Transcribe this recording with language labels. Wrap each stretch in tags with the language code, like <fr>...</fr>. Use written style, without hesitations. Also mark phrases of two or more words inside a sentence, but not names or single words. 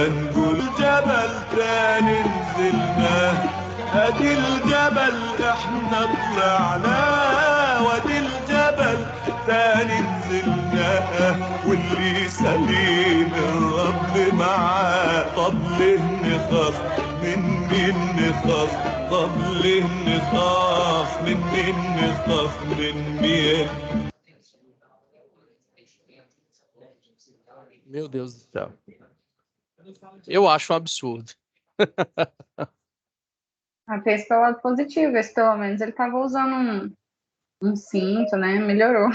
<ar>قول جبل تاني نزلناه، ادي الجبل احنا طلعناه، وادي الجبل تاني نزلناه، واللي سليم الرب معاه. طب ليه نخاف؟ من مين نخاف؟ طب ليه نخاف؟ من مين نخاف؟ من مين؟</ar> <pt>Meu Deus do céu. Eu acho um absurdo. Penso pelo lado positivo, esse pelo menos ele estava usando um cinto, né? Melhorou,</pt>